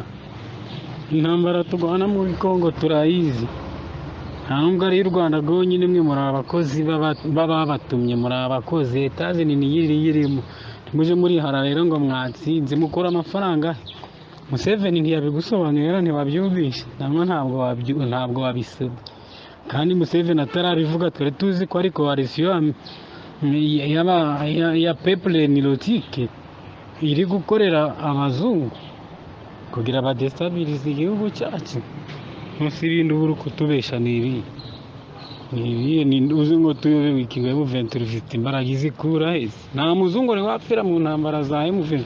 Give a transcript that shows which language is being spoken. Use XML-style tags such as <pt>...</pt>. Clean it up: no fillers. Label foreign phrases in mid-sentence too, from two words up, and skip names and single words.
<rw>Intambara turwana muri Kongo turayizi, nta nubwo ari u Rwanda rwonyine, mwe muri abakozi babatumye, muri abakozi. Etaje nini yirimo muje muri hara rero ngo mwatsinze mukora amafaranga. Museveni ntiyabigusobanurira, ntiwabyumvishe namwe, ntabwo wabisaba. Kandi Museveni atarabivuga twari tuzi ko ari coalition ya</rw> <fr>peuple nilotique</fr> <rw>iri gukorera abazungu kugira badestabilize igihugu cyacu. Nkusi ibintu buri kutubesha nibi uzi ngo tuyobewe ikinga M23 ifite imbaraga izikura hese. Nta muzungu ni wapfira mu ntambara za M23.</rw>